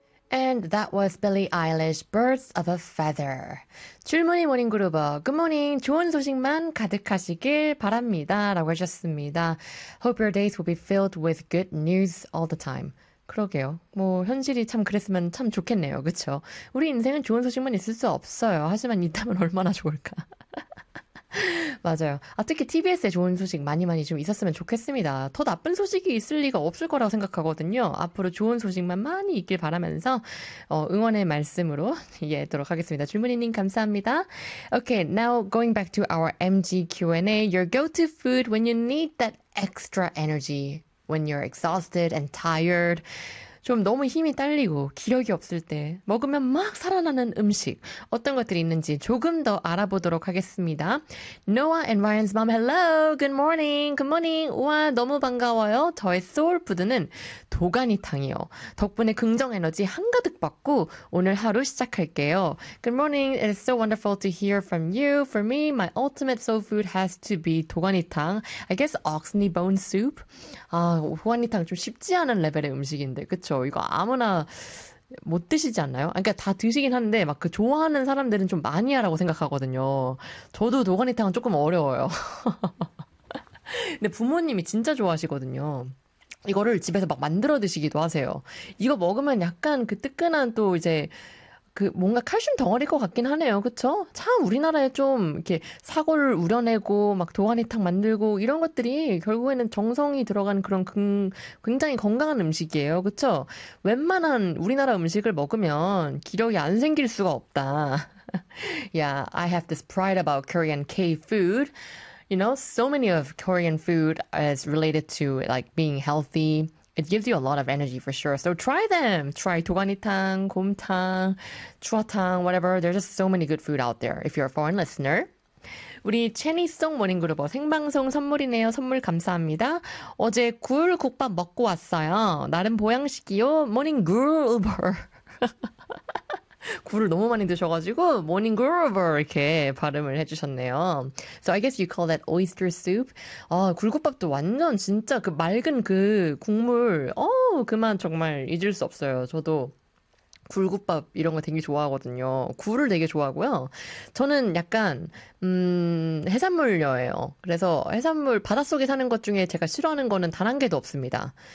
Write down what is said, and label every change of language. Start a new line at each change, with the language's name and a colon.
English: And that was Billie Eilish, Birds of a Feather.
Korean: 줄무늬 모닝 그룹어,
English: Good morning,
Korean: 좋은 소식만 가득하시길 바랍니다. 라고 하셨습니다.
English: Hope your days will be filled with good news all the time.
Korean: 그러게요. 뭐 현실이 참 그랬으면 참 좋겠네요. 그쵸? 우리 인생은 좋은 소식만 있을 수 없어요. 하지만 있다면 얼마나 좋을까. 맞아요. 아, 특히 TBS에 좋은 소식 많이 많이 좀 있었으면 좋겠습니다. 더 나쁜 소식이 있을 리가 없을 거라고 생각하거든요. 앞으로 좋은 소식만 많이 있길 바라면서 응원의 말씀으로 이해하도록 하겠습니다. 줄무늬님 감사합니다.
English: Okay, now going back to our MG Q&A, your go-to food when you need that extra energy, when you're exhausted and tired.
Korean: 좀 너무 힘이 딸리고 기력이 없을 때 먹으면 막 살아나는 음식 어떤 것들이 있는지 조금 더 알아보도록 하겠습니다.
English: Noah and Ryan's mom, hello, good morning, good morning.
Korean: 우와, 너무 반가워요. 저의 soul food는 도가니탕이요. 덕분에 긍정 에너지 한가득 받고 오늘 하루 시작할게요.
English: Good morning, it is so wonderful to hear from you. For me, my ultimate soul food has to be 도가니탕. I guess oxney bone soup.
Korean: 아, 도가니탕 좀 쉽지 않은 레벨의 음식인데, 그쵸? 이거 아무나 못 드시지 않나요? 그러니까 다 드시긴 하는데 막그 좋아하는 사람들은 좀 마니아라고 생각하거든요. 저도 도가니탕은 조금 어려워요. 근데 부모님이 진짜 좋아하시거든요. 이거를 집에서 막 만들어 드시기도 하세요. 이거 먹으면 약간 그 뜨끈한 또 이제 그 뭔가 칼슘 덩어리일 것 같긴 하네요. 그쵸? 참 우리나라에 좀 이렇게 사골 우려내고 막 도가니탕 만들고 이런 것들이 결국에는 정성이 들어간 그런 굉장히 건강한 음식이에요. 그쵸? 웬만한 우리나라 음식을 먹으면 기력이 안 생길 수가 없다.
English: Yeah, I have this pride about Korean K-food. You know, so many of Korean food is related to like being healthy. It gives you a lot of energy for sure. So try them. Try 도가니탕, 곰탕, 추어탕, whatever. There's just so many good food out there if you're a foreign listener.
Korean: 우리 체니송 모닝그룹 생방송 선물이네요. 선물 감사합니다. 어제 굴 국밥 먹고 왔어요. 나름 보양식이요. 모닝 그루버. 굴을 너무 많이 드셔가지고 모닝 그루버 이렇게 발음을 해주셨네요.
English: So I guess you call that oyster soup.
Korean: 아, 굴국밥도 완전 진짜 그 맑은 그 국물. 어우, 그맛 정말 잊을 수 없어요. 저도 굴국밥 이런 거 되게 좋아하거든요. 굴을 되게 좋아하고요. 저는 약간 해산물녀예요. 그래서 해산물 바닷속에 사는 것 중에 제가 싫어하는 거는 단한 개도 없습니다.